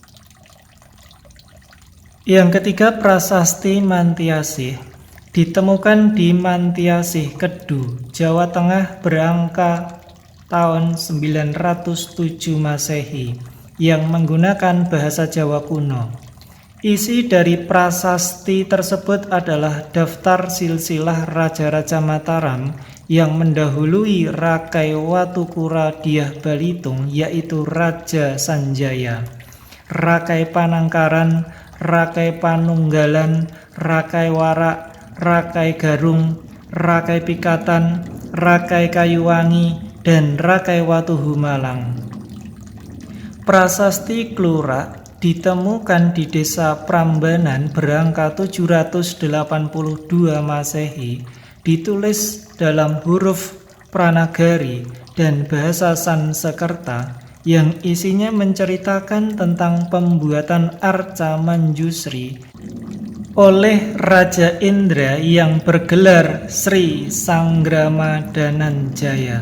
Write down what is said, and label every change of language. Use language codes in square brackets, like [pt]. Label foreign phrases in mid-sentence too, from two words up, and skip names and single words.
[id] Yang ketiga prasasti Mantiasih, ditemukan di Mantiasih Kedu, Jawa Tengah berangka tahun 907 Masehi yang menggunakan bahasa Jawa kuno. Isi dari prasasti tersebut adalah daftar silsilah raja-raja Mataram yang mendahului Rakai Watukura Dyah Balitung, yaitu Raja Sanjaya, Rakai Panangkaran, Rakai Panunggalan, Rakai Warak, Rakai Garung, Rakai Pikatan, Rakai Kayuwangi, dan Rakai Watu Humalang. Prasasti Klurak ditemukan di Desa Prambanan berangka 782 Masehi, ditulis dalam huruf Pranagari dan bahasa Sansekerta yang isinya menceritakan tentang pembuatan arca Manjusri oleh Raja Indra yang bergelar Sri Sanggramadananjaya.